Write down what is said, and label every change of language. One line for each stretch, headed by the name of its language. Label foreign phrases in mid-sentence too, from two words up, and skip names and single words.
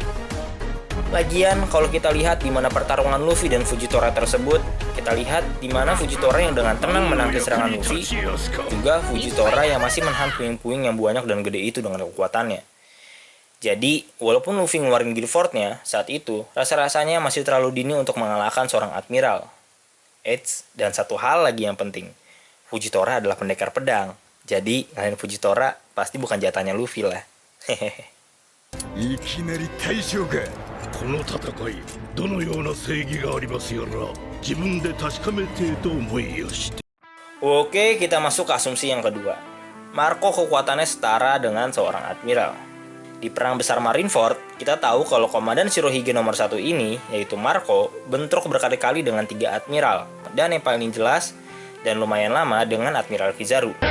Indonesian: Lagian, kalau kita lihat di mana pertarungan Luffy dan Fujitora tersebut, kita lihat di mana Fujitora yang dengan tenang menangkis serangan Luffy, juga Fujitora yang masih menahan puing-puing yang banyak dan gede itu dengan kekuatannya. Jadi, walaupun Luffy ngeluarin Gear 4-nya saat itu, rasa-rasanya masih terlalu dini untuk mengalahkan seorang admiral. Dan satu hal lagi yang penting, Fujitora adalah pendekar pedang. Jadi, ngalahin Fujitora pasti bukan jatahnya Luffy lah. Hehehe.
Japanese: いきなり大将か。この戦いどのような正義がありますやら自分で確かめてと思いやして。
Indonesian: Oke, kita masuk ke asumsi yang kedua. Marco kekuatannya setara dengan seorang admiral. Di perang besar Marineford, kita tahu kalau komandan Shirohige nomor 1 ini, yaitu Marco, bentrok berkali-kali dengan 3 admiral, dan yang paling jelas dan lumayan lama dengan Admiral Kizaru.